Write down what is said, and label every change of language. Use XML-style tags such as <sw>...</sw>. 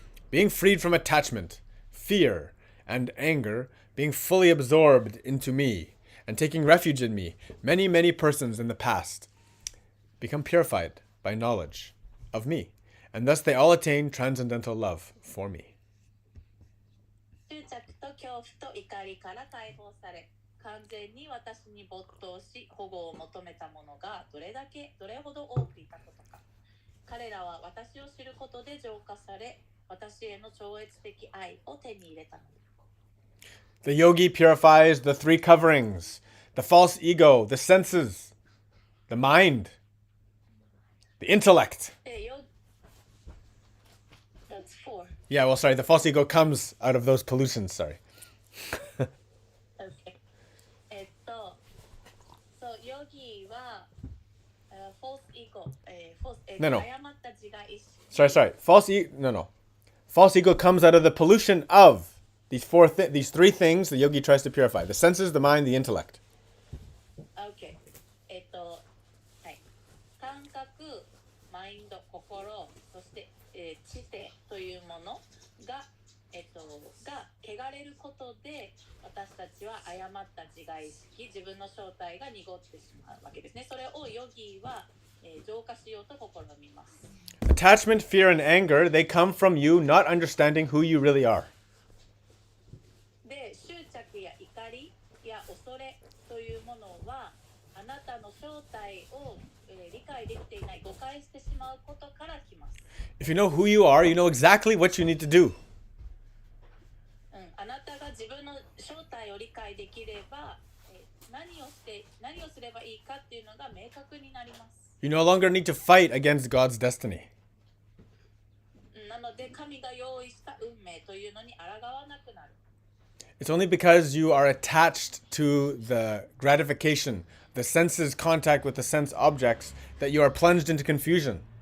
<en>Being freed from attachment, fear, and anger, being fully absorbed into me, and taking refuge in me, many, many persons in the past become purified by knowledge of me, and thus they all attain transcendental love for me.</en> <ja>執着と恐怖と怒りから解放され、完全に私に没頭し保護を求めた者がどれほど多くいたことか。彼らは私を知ることで浄化され、私への超越的愛を手に入れたのだ。</ja> <en>The yogi purifies the three coverings, the false ego, the senses, the mind, the intellect. That's four. Yeah, well, sorry, the false ego comes out of those pollutions, sorry. Okay.</en> <ja>そう、ヨギは、</ja> <en>false ego、 No, no.</en> <ja>誤った自我意識。</ja> <en>Sorry. False ego comes out of the pollution of these three things the yogi tries to purify: the senses, the mind, the intellect.</en> <ja>OK。 はい。感覚、マインド、心、そして、知性というものが、が汚れることで、私たちは誤った自我意識、自分の正体が濁ってしまうわけですね。それをヨギは、浄化しようと試みます。</ja> <en>Attachment, fear, and anger, they come from you not understanding who you really are.</en> <ja>で、執着や怒りや恐れというものは、あなたの正体を、理解できていない、誤解してしまうことから来ます。</ja> <en>If you know who you are, you know exactly what you need to do.</en> <ja>あなたが自分の正体を理解できれば、何をすればいいかっていうのが明確になります。</ja> <en>You no longer need to fight against God's destiny.</en> <ja>なので、神が用意した運命というのに抗わなくなる。</ja> <en>It's only because you are attached to the gratification, the senses' contact with the sense objects, that you are plunged into confusion.</en>